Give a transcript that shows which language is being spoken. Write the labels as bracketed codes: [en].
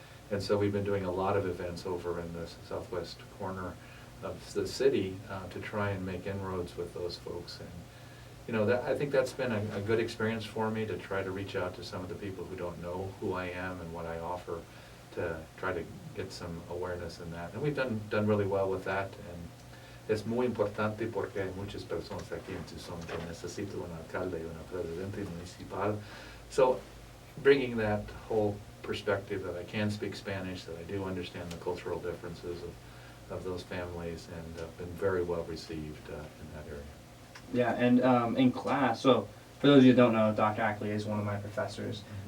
[en] And so we've been doing a lot of events over in the southwest corner of the city to try and make inroads with those folks. And you know, I think that's been a good experience for me, to try to reach out to some of the people who don't know who I am and what I offer, to try to get some awareness in that. And we've done really well with that. And [es] es muy importante porque hay muchas personas aquí en Tucson que necesitan un alcalde y una presidente municipal. [en] So bringing that whole perspective that I can speak Spanish, that I do understand the cultural differences of those families, and been very well received in that area. Yeah, and in class, so for those of you who don't know, Dr. Ackerley is one of my professors.